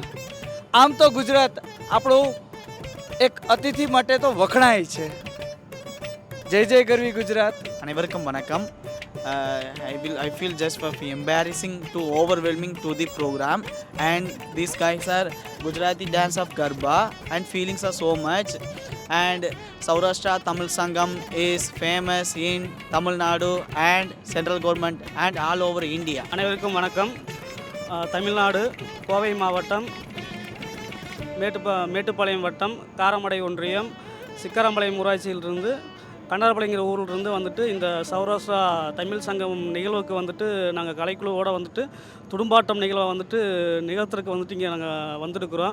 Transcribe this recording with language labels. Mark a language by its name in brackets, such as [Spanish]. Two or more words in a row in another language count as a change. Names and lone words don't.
[Gujarati] આમ તો ગુજરાત આપણું એક અતિથિ માટે તો વખણાય છે. જય જય ગરવી ગુજરાત. [Tamil] அனைவருக்கும் வணக்கம். [English] I feel just embarrassing to overwhelming to the program, and these guys are Gujarati dance of Garba and feelings are so much, and Saurashtra Tamil Sangamam is famous in Tamil Nadu and central government and all over India. [Tamil] அனைவருக்கும் வணக்கம். தமிழ்நாடு கோவை மாவட்டம் மேட்டுப்பாளையம் வட்டம் காரமடை ஒன்றியம் சிக்கரம்பாளையம் ஊராட்சியிலிருந்து கண்டாரப்பாளையங்கிற ஊரிலிருந்து வந்துட்டு இந்த சௌராஷ்டிரா தமிழ் சங்கம் நிகழ்வுக்கு வந்துட்டு நாங்கள் கலைக்குழுவோடு வந்துட்டு துடும்பாட்டம் நிகழ்வை வந்துட்டு நிகழ்த்துறதுக்கு வந்துட்டு இங்கே நாங்கள் வந்துருக்குறோம்.